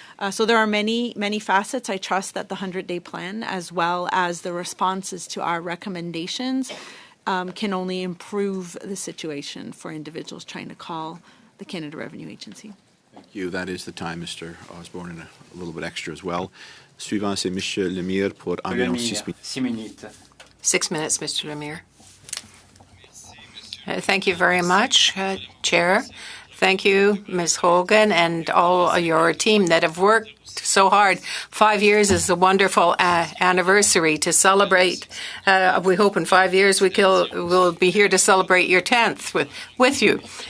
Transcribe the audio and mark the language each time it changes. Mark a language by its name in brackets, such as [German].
[English] So there are many facets. I trust that the 100-day plan, as well as the responses to our recommendations, can only improve the situation for individuals trying to call the Canada Revenue Agency. Thank you. That is the time, Mr. Osborne, and a little bit extra as well. [French] Suivant, c'est Monsieur Lemire pour environ 6 minutes. [English] 6 minutes. 6 minutes, Mr. Lemire. Thank you very much, Chair. Thank you, Ms. Hogan, and all your team that have worked so hard. 5 years is a wonderful anniversary to celebrate. We hope in 5 years we'll be here to celebrate your 10th with you.